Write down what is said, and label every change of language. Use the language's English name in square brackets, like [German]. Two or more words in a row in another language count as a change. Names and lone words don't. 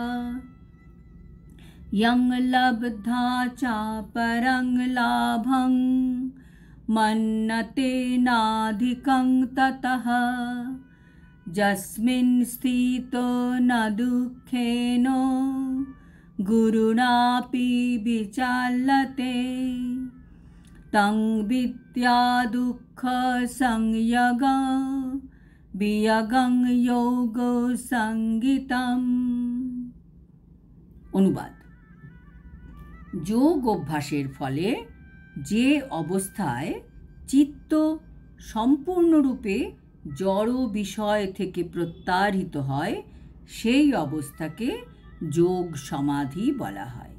[Sanskrit] यं लब्धा च परं लाभं मन्यते नाधिकं ततः यस्मिन् स्थितो न दुःखेन गुरुणापि विचाल्यते तं विद्या दुःख संयोग वियोगं योग संगीतम। [Bangla] অনুবাদ। যোগ অভ্যাসের ফলে যে অবস্থায় চিত্ত সম্পূর্ণরূপে জড় বিষয় থেকে প্রত্যাহৃত হয় সেই অবস্থাকে যোগ সমাধি বলা হয়।